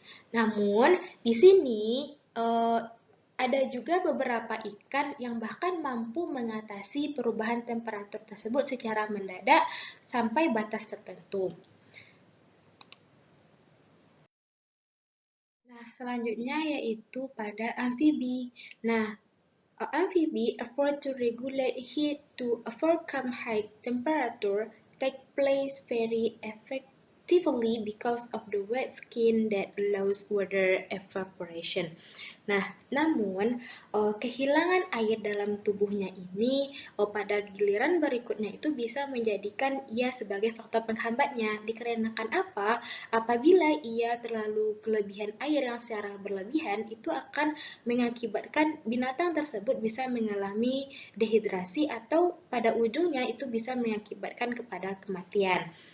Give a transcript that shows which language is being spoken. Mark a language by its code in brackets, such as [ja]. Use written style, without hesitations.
[id] Namun, di sini ada juga beberapa ikan yang bahkan mampu mengatasi perubahan temperatur tersebut secara mendadak sampai batas tertentu. Nah, selanjutnya yaitu pada amfibi. [en] Nah, amfibi effort to regulate heat to overcome high temperature take place very effectively because of the wet skin that allows water evaporation. [id] Nah, namun kehilangan air dalam tubuhnya ini pada giliran berikutnya itu bisa menjadikan ia sebagai faktor penghambatnya. Dikarenakan apa? Apabila ia terlalu kelebihan air yang secara berlebihan, itu akan mengakibatkan binatang tersebut bisa mengalami dehidrasi atau pada ujungnya itu bisa mengakibatkan kepada kematian.